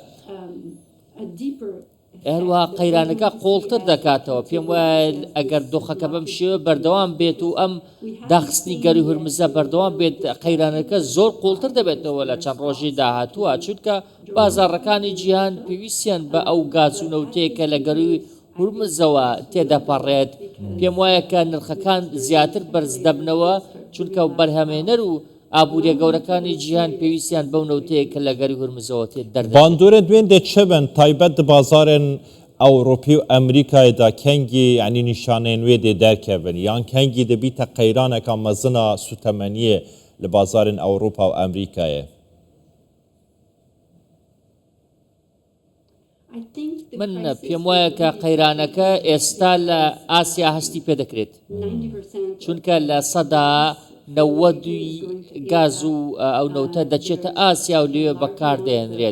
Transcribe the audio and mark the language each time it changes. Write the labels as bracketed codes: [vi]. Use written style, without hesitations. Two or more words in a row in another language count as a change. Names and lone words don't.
[ckb] هەروەها قەیرانەکە قۆڵتر دەکاتەوە پێم وایە ئەگەر دۆخەکە بەم شێوە بەردەوام بێت و ئەم داخستنی گەروی هورمزە بەردەوام بێت قەیرانەکە زۆر قۆڵتر دەبێتەوە لە چەند ڕۆژی داهاتووە چونکە بازاڕەکانی جیهان پێویستیان بە ئەو گاز و نەوتەیەکە لە گەروی هورمزەوە تێدەپەڕێت پێم وایە کە نرخەکان زیاتر بەرز دەبنەوە چونکە بەرهەمهێنەر و ئابوووریە گەورەکانی جیهان پێویستیان بەو نەوتەیە کە لە گەروی هورمزەوە تێ دەردەچێت [ku] باندورە دوێن دێ چ بن تایبەت di bazarên Ewropî û Amerîkayê da kengî yanî nîşaneyên wê dê derkevin yan kengî dibîte qeyraneka mezina sûtemeniyê li bazarên Ewropa û Amerîkayê [ckb] من پێم وایە کە قەیرانەکە ئێستا لە ئاسیا هەستی پێدەکرێت چونکە لە سەدا نەوەدوی گاز و ئەو نەوتە دەچێتە ئاسیا و لێوێ بەکاردێنرێت